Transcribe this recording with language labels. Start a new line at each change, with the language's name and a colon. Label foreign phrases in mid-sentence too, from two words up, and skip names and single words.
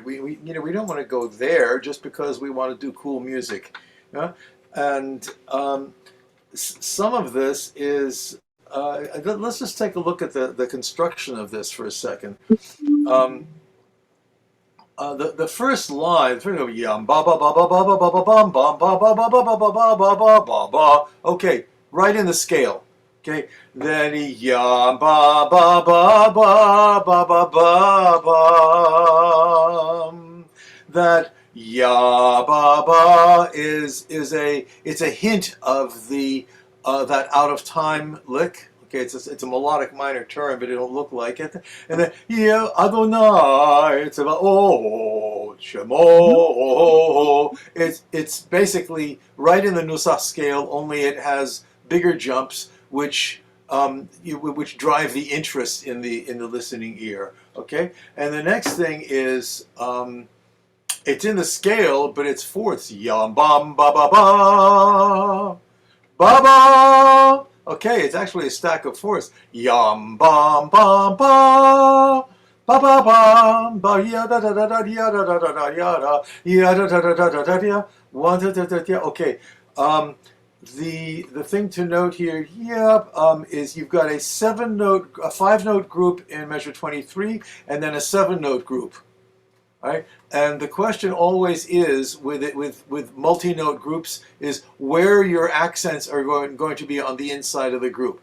English: We don't want to go there just because we want to do cool music, you know? And some of this is. Let's just take a look at the construction of this for a second. The first line, yum ba ba ba ba ba ba ba ba bum bum ba ba ba ba ba ba ba ba ba ba ba. Okay, right in the scale. Okay, then yum ba ba ba ba ba ba ba bum. That ya ba ba is a hint of the that out of time lick. Okay, it's a melodic minor term, but it don't look like it. And then yeah, Adonai, it's about Shemo. It's basically right in the Nusach scale, only it has bigger jumps, which which drive the interest in the listening ear. Okay, and the next thing is it's in the scale, but it's fourths. Yam bam ba ba ba. Ba-ba! Okay, it's actually a stack of fours. Yum bum bum ba ba ba bum ba yada da da da yada da da da yada yada da da da da da da 1 da da da da. Okay, the thing to note here, is you've got a 5-note group in measure 23, and then a 7-note group. Right? And the question always is with multi-note groups is where your accents are going to be on the inside of the group.